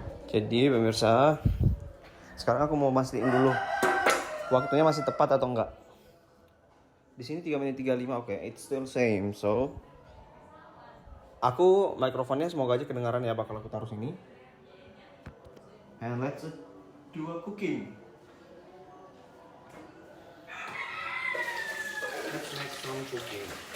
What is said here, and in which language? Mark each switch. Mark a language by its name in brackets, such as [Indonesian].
[Indonesian] Jadi pemirsa, sekarang aku mau mastiin dulu waktunya masih tepat atau enggak. Di sini 3 menit 35, oke, [English] it's still same. [Indonesian] So, aku mikrofonnya semoga aja kedengaran ya bakal aku taruh sini. [English] And let's do a cooking. Let's make some cooking.